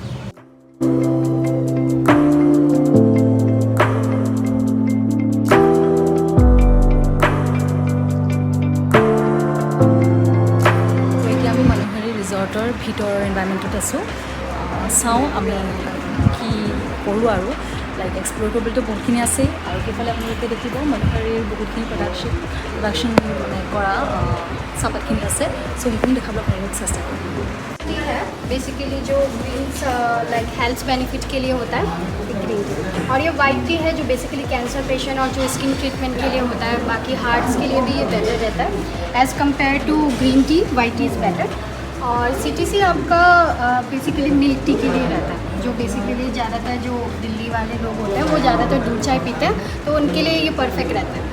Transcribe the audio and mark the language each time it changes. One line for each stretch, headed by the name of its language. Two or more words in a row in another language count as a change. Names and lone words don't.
Assamese: ৰিজৰ্টৰ ভিতৰৰ এনভাইৰনমেণ্টত আছোঁ। চাওঁ আমি কি কৰোঁ আৰু
English: like explore
Assamese: কৰিবলৈতো বহুতখিনি আছেই। আৰু সেইফালে আপোনালোকে দেখিব মনোহাৰীৰ বহুতখিনি প্ৰডাকশ্যন মানে কৰা চাহপাতখিনি আছে। চ' সেইখিনি দেখাবলৈ আপোনালোকক চেষ্টা কৰিম।
Hindi: टी है बेसिकली जो
English: greens like health benefit
Hindi: के लिए होता है
English: green tea.
Hindi: और ये
English: white tea
Hindi: है जो बेसिकली
English: cancer patient
Hindi: और जो
English: skin treatment
Hindi: के लिए होता है, बाकी हार्ट्स के लिए भी ये बेटर रहता है
English: as compare to green tea. white tea is better.
Hindi: और CTC आपका बेसिकली
English: milk tea
Hindi: के लिए रहता है, जो बेसिकली ज़्यादातर जो दिल्ली वाले लोग होते हैं वो ज़्यादातर दूध चाय पीते हैं, तो उनके लिए ये परफेक्ट रहता है।